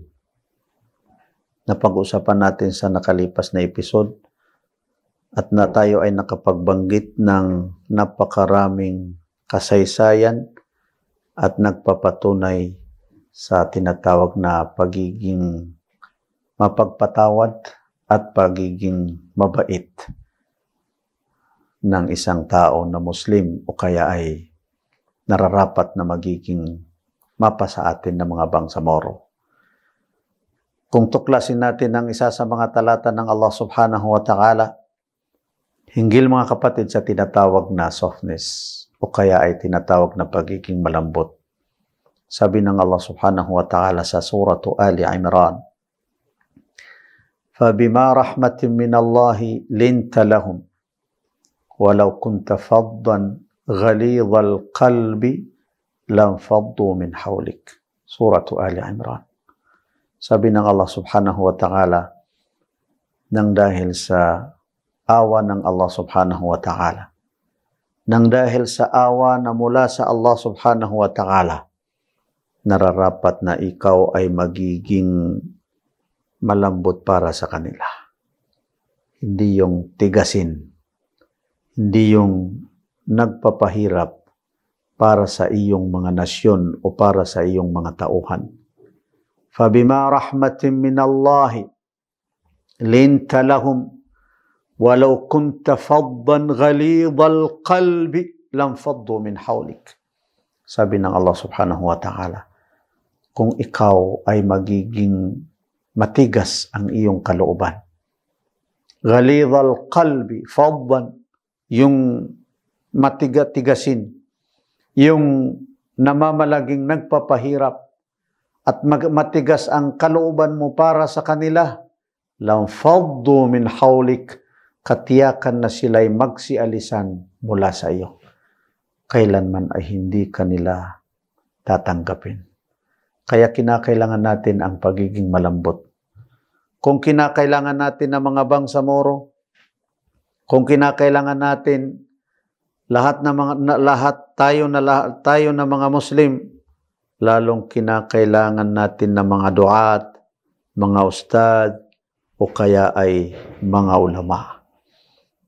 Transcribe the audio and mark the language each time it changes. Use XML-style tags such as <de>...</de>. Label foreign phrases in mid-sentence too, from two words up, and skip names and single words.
<tl>Napag-usapan natin sa nakalipas na episode at na tayo ay nakapagbanggit ng napakaraming kasaysayan at nagpapatunay sa tinatawag na pagiging mapagpatawad at pagiging mabait ng isang tao na Muslim o kaya ay nararapat na magiging mapa sa atin ng mga Bangsamoro. Kung tuklasin natin ang isa sa mga talata ng Allah</tl> <ar>سبحانه وتعالى,</ar> <tl>hinggil mga kapatid sa tinatawag na softness o kaya ay tinatawag na pagiging malambot. Sabi ng Allah</tl> <ar>سبحانه وتعالى</ar> <tl>sa suratu Ali Imran,</tl> <ar>فَبِمَا رَحْمَةٍ مِّنَ اللَّهِ لِنْتَ لَهُمْ وَلَوْ كُنْتَ فَضًّا غَلِيظَ الْقَلْبِ لَانْفَضُّوا مِنْ حَوْلِكَ.</ar> <tl>Suratu Ali Imran. Sabi ng Allah</tl> <ar>سبحانه وتعالى,</ar> <tl>nang dahil sa awa ng Allah</tl> <ar>سبحانه وتعالى,</ar> <tl>nang dahil sa awa na mula sa Allah</tl> <ar>سبحانه وتعالى,</ar> <tl>nararapat na ikaw ay magiging malambot para sa kanila. Hindi yung tigasin, hindi yung nagpapahirap para sa iyong mga nasyon o para sa iyong mga tauhan.</tl> <ar>فَبِمَا رَحْمَةٍ مِّنَ اللَّهِ لِنْتَ لَهُمْ وَلَوْ كُنْتَ فَضًّا غَلِيظَ الْقَلْبِ لَانْفَضُّوا مِنْ حَوْلِكَ.</ar> <tl>Sabi ng Allah</tl> <ar>سبحانه وتعالى,</ar> <tl>kung ikaw ay magiging matigas ang iyong kalooban,</tl> <ar>غَلِيظَ الْقَلْبِ فَضًّا,</ar> <tl>yung matigasin, yung namamalaging nagpapahirap at matigas ang kalooban mo para sa kanila,</tl> <ar>لَانْفَضُّوا مِنْ حَوْلِكَ,</ar> <tl>katiyakan na sila'y magsialisan mula sa iyo. Kailanman ay hindi kanila tatanggapin. Kaya kinakailangan natin ang pagiging malambot. Kung kinakailangan natin ng mga Bangsamoro, kung kinakailangan natin lahat tayo na mga Muslim, lalong kinakailangan natin ng mga duat, mga ustad, o kaya ay mga ulama.</tl>